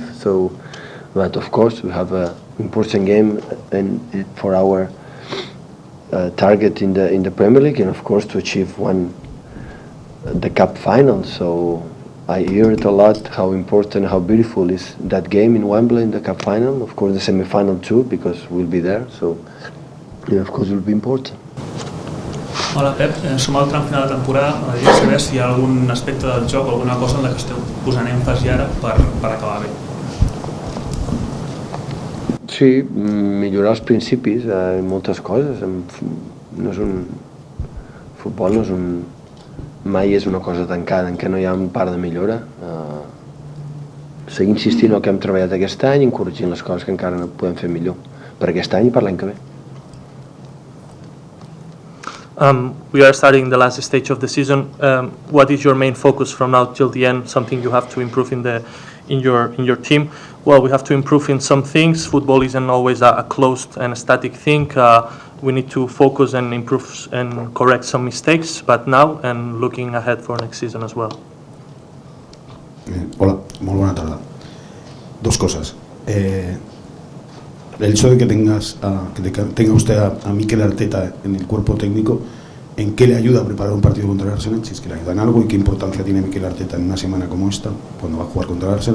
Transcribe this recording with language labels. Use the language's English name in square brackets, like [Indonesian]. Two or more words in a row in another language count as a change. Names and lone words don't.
[English] So, but of course we have an important game and for our target in the Premier League, and of course to achieve the cup final. So I hear it a lot how important, how beautiful is that game in Wembley in the cup final. Of course the semi-final too, because we'll be there. So yeah, of course it will be important. [Catalan] Hola Pep, som al tram final de temporada. M'agradaria saber si hi ha algun aspecte del joc, alguna cosa en la que esteu posant èmfasi ara per acabar bé. Sí, millorar els principis en moltes coses. Futbol no és mai és una cosa tancada en què no hi ha un part de millora. Seguir insistint en el que hem treballat aquest any i corregint les coses que encara no podem fer millor per aquest any i per l'any que ve. [English] We are starting the last stage of the season. What is your main focus from now till the end? Something you have to improve in your team? Well, we have to improve in some things. Football isn't always a closed and static thing. We need to focus and improve and correct some mistakes, but now and looking ahead for next season as well. [Spanish] Hola, muy buena tarde. 2 cosas. El hecho de que tenga usted a Mikel Arteta en el cuerpo técnico, ¿en qué le ayuda a preparar un partido contra el Arsenal? Si es que le ayuda en algo, y qué importancia tiene Mikel Arteta en una semana como esta, cuando va a jugar contra el Arsenal.